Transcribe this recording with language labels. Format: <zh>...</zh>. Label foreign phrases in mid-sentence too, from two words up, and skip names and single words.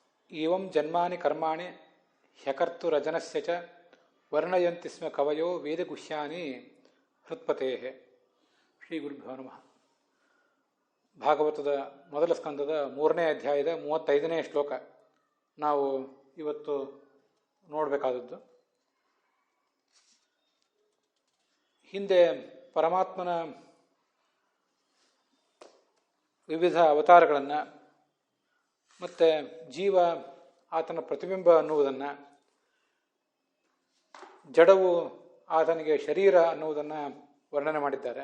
<sa>ಏವಂ ಜನ್ಮಾನಿ ಕರ್ಮಾಣಿ ಹ್ಯಕರ್ತುರಜನಸ್ಯ ಚ ವರ್ಣಯಂತಿ ಸ್ಮ ಕವಯೋ ವೇದಗುಹ್ಯಾನಿ ಹೃತ್ಪತೇ. ಶ್ರೀ ಗುರುಭ್ಯೋ ನಮಃ.</sa> <kn>ಭಾಗವತದ ಮೊದಲ ಸ್ಕಂದದ 3ನೇ ಅಧ್ಯಾಯದ 35ನೇ ಶ್ಲೋಕ ನಾವು ಇವತ್ತು ನೋಡಬೇಕಾದದ್ದು. ಹಿಂದೆ ಪರಮಾತ್ಮನ ವಿವಿಧ ಅವತಾರಗಳನ್ನು ಮತ್ತು ಜೀವ ಆತನ ಪ್ರತಿಬಿಂಬ ಅನ್ನುವುದನ್ನು, ಜಡವು ಆತನಿಗೆ ಶರೀರ ಅನ್ನುವುದನ್ನು ವರ್ಣನೆ ಮಾಡಿದ್ದಾರೆ.</kn>